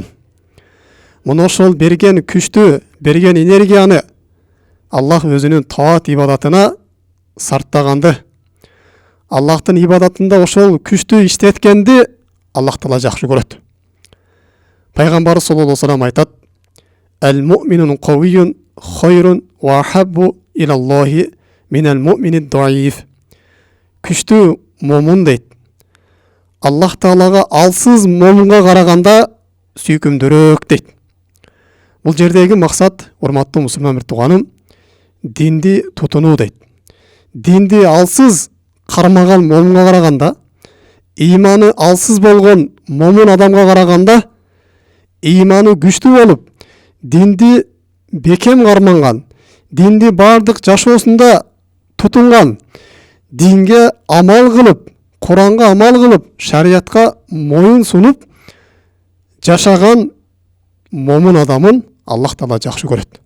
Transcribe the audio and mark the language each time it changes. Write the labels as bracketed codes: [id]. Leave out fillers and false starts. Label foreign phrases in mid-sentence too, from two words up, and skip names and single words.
[ky] Муну ошол берген күчтү, берген энергияны Аллах өзүнүн таат ибадатына сарптаганды, Аллахтын ибадатында ошол күчтү иштеткенди Аллах Таала жакшы көрөт. [ar] Пайгамбар صلى الله عليه وسلم айтат: "المؤمن القوي خير وأحب إلى الله من المؤمن الضعيف." [ky] Күчтүү момун дейт. Аллах Таалага алсыз момунга караганда сүйкүмдүүрөөк дейт. Бул жердеги максат, урматтуу мусулман бир тууганым, динди тутунуу дейт. Динди алсыз кармаган момунга караганда, иманы алсыз болгон момун адамга караганда, иманы күчтүү болуп, динди бекем карманган, динди бардык жашоосунда тутунган, динге амал кылып, Куранга амал кылып, шариятка моюн сунуп жашаган момун адамын Аллах Таала жакшы көрөт.